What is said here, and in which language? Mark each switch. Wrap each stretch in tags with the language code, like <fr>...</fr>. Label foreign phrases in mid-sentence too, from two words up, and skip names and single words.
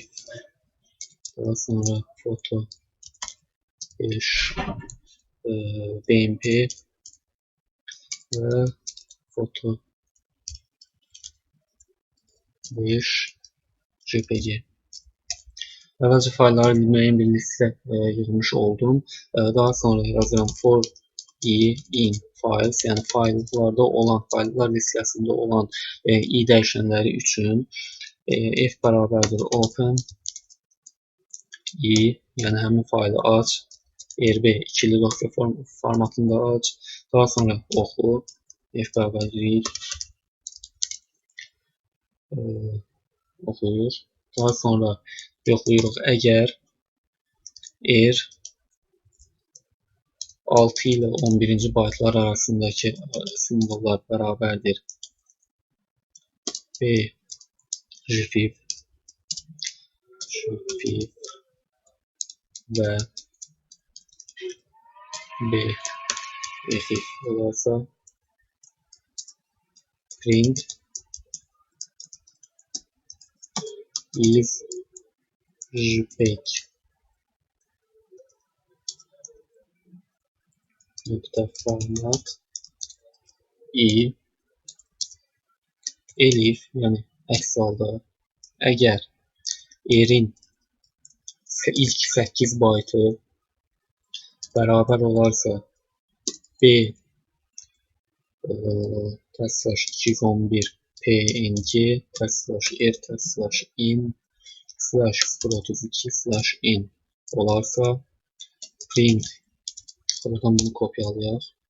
<az>Daha sonra foto 5 BMP ve foto 5 JPG. Əvvəlcə faylları müəyyən bir listə yığmış oldum. Daha sonra yazıram</az> <en>for in files,</en> <az>yəni fayllarda olan, fayllar listəsində olan i dəyişənləri üçün f bərabərdir open i, yəni həmin faylı aç, rb ikili dosya formatında aç, daha sonra oxu, f bərabərdir read oxuyur. Daha sonra yoxlayırıq, əgər r 6 ilə 11-ci baytlar arasındakı simvollar bərabərdir b JPEG və b EFIF olarsa</az> <en>print is JPEG</en> <az>nokta format i elif, yəni əks halda əgər r'in ilk 8 baytı bərabər olarsa b /211 png /r/in /032/n olarsa print, buradan bunu kopyalayaq.</az>